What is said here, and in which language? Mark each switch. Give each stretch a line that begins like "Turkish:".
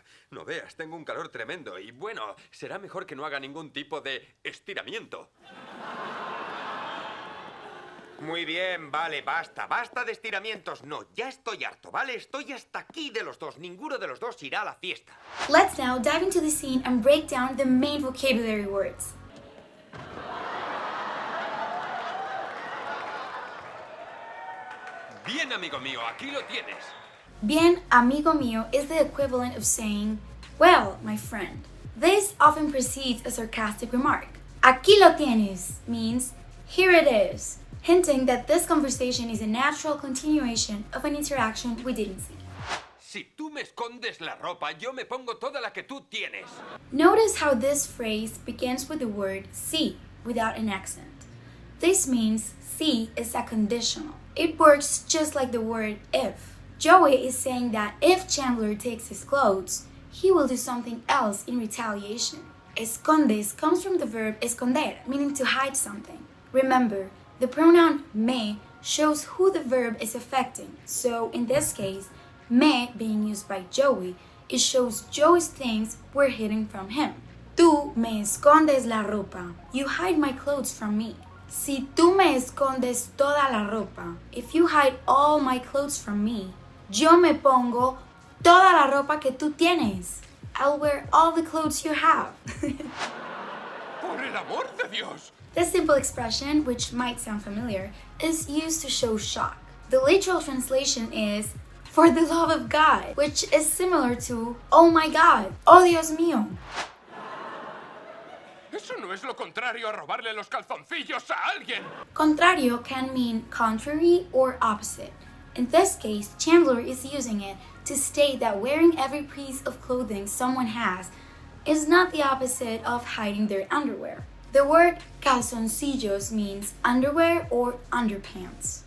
Spanish: no veas, tengo un calor tremendo y bueno, será mejor que no haga ningún tipo de estiramiento. Muy bien, vale, basta de estiramientos. No, ya estoy harto, ¿vale? Estoy hasta aquí de los dos. Ninguno de los dos irá a la fiesta.
English: Let's now dive into the scene and break down the main vocabulary words.
Spanish: Bien, amigo mío, aquí lo tienes. Bien, amigo mío
English: is the equivalent of saying, well, my friend. This often precedes a sarcastic remark.
Spanish: Aquí lo tienes
English: means, here it is, hinting that this conversation is a natural continuation of an interaction we didn't see.
Spanish: Si tú me escondes la ropa, yo me pongo toda la que tú tienes.
English: Notice how this phrase begins with the word si without an accent. This means si is a conditional. It works just like the word if. Joey is saying that if Chandler takes his clothes, he will do something else in retaliation. Escondes comes from the verb esconder, meaning to hide something. Remember, the pronoun me shows who the verb is affecting. So in this case, me being used by Joey, it shows Joey's things were hidden from him.
Spanish: Tú me escondes la ropa.
English: You hide my clothes from me.
Spanish: Si tú me escondes toda la ropa.
English: If you hide all my clothes from me,
Spanish: yo me pongo toda la ropa que tú tienes.
English: I'll wear all the clothes you have.
Spanish: ¡Por el amor de Dios!
English: This simple expression, which might sound familiar, is used to show shock. The literal translation is, for the love of God, which is similar to, oh my God,
Spanish: oh Dios mío. Eso no es lo contrario a robarle los calzoncillos a alguien.
English: Contrario can mean contrary or opposite. In this case, Chandler is using it to state that wearing every piece of clothing someone has is not the opposite of hiding their underwear. The word calzoncillos means underwear or underpants.